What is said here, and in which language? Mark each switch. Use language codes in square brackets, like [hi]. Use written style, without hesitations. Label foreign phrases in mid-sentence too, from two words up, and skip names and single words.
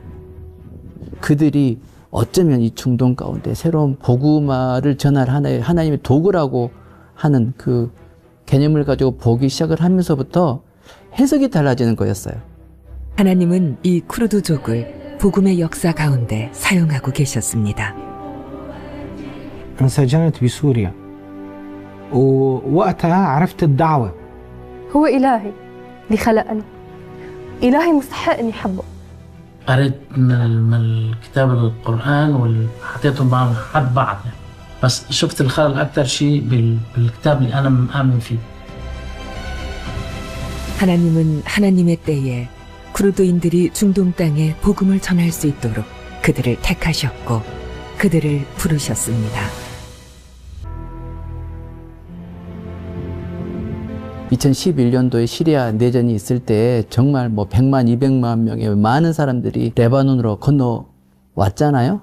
[ko] 그들이 어쩌면 이 중동 가운데 새로운 복음화를 전할 하나님의 도구라고 하는 그 개념을 가지고 보기 시작을 하면서부터 해석이 달라지는 거였어요. 하나님은 이 쿠르드족을 복음의 역사 가운데 사용하고 계셨습니다. [ar] انسجنت بسوريا ووقتها عرفت الدعوة. هو إلهي اللي خلقني. إلهي مستحق إني أحبه. قريت من كتاب القرآن وحطيتهم معهم حد بعض يعني. بس شفت الخلل أكثر شيء بالكتاب اللي أنا مآمن فيه. [ko] 하나님은 하나님의 때에 쿠르드인들이 중동 땅에 복음을 전할 수 있도록 그들을 택하셨고 그들을 부르셨습니다. 2011년도에 시리아 내전이 있을 때 정말 100만, 200만 명의 많은 사람들이 레바논으로 건너왔잖아요.